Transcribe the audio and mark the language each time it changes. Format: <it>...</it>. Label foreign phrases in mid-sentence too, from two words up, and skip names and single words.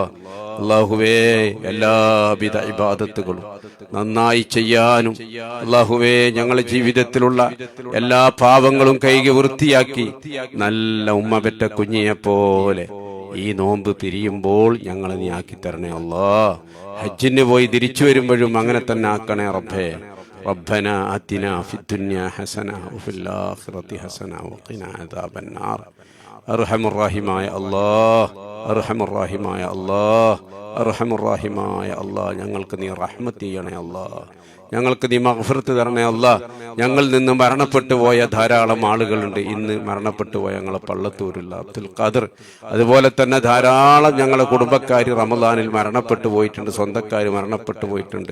<ml>അല്ലാഹുവേ, എല്ലാവിധ ഇബാദത്തുകളും നന്നായി ചെയ്യാനും അല്ലാഹുവേ, ഞങ്ങളുടെ ജീവിതത്തിലുള്ള എല്ലാ പാവങ്ങളും കൈകി വൃത്തിയാക്കി നല്ല ഉമ്മ പെറ്റ കുഞ്ഞിയെ പോലെ ഈ നോമ്പ് പിരിയുമ്പോൾ ഞങ്ങളെ നീ ആക്കി തരണേ അല്ലാഹ്. ഹജ്ജിന് പോയി തിരിച്ചു വരുമ്പോഴും അങ്ങനെ തന്നെ ആക്കണേ റബ്ബേ.</ml> <ar>ربنا آتنا في الدنيا حسنة وفي الآخرة حسنة وقنا عذاب النار. أرحم الراحمين يا الله، أرحم الراحمين يا الله، أرحم الراحمين يا الله.</ar> <ml>ഞങ്ങൾക്ക് നീ റഹ്മത്ത് ചെയ്യണേ അല്ലാഹ്, ഞങ്ങൾക്ക് നീ മഗ്ഫിറത്ത് തരണേ അല്ലാഹ്. ഞങ്ങളിൽ നിന്ന് മരണപ്പെട്ടു പോയ ധാരാളം ആളുകളുണ്ട്. ഇന്ന് മരണപ്പെട്ടു പോയ ഞങ്ങളെ പള്ളത്തൂരുള്ള അബ്ദുൽ ഖാദർ, അതുപോലെ തന്നെ ധാരാളം ഞങ്ങളെ കുടുംബക്കാർ റമദാനിൽ മരണപ്പെട്ടു പോയിട്ടുണ്ട്, സ്വന്തക്കാർ മരണപ്പെട്ടു പോയിട്ടുണ്ട്.</ml>